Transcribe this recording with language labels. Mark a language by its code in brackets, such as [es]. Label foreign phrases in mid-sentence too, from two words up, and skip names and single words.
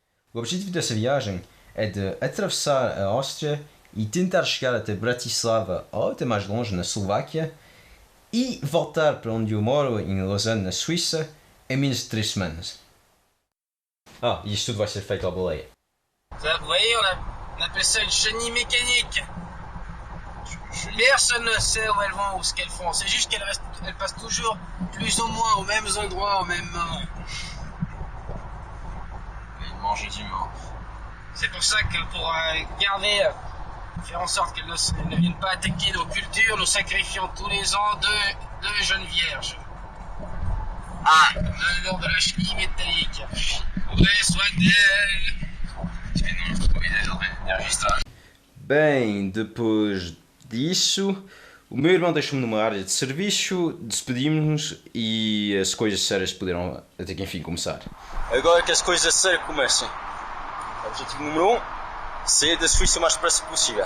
[pt] O objetivo dessa viagem é de atravessar a Áustria e tentar chegar até Bratislava ou até mais longe, na Eslováquia, e voltar para onde eu moro, em Lausanne, na Suíça, em menos de 3 semanas. E isto tudo vai ser feito à boleia. [fr] Vous voyez, on appelle ça une chenille mécanique. Personne ne sait où elles vont ou ce qu'elles font. C'est juste qu'elles passent toujours plus ou moins aux mêmes endroits, au même moment. Et manger du monde. C'est pour ça que pour garder, faire en sorte qu'elles ne viennent pas attaquer nos cultures, nous sacrifions tous les ans deux jeunes vierges. En l'honneur de la chenille métallique. Prenez soin d'elle. [pt] Bem, depois disso, o meu irmão deixou-me numa área de serviço, despedimos-nos e as coisas sérias puderam até que enfim começar. Agora que as coisas sérias começam. Objetivo número 1, sair da Suíça o mais depressa possível.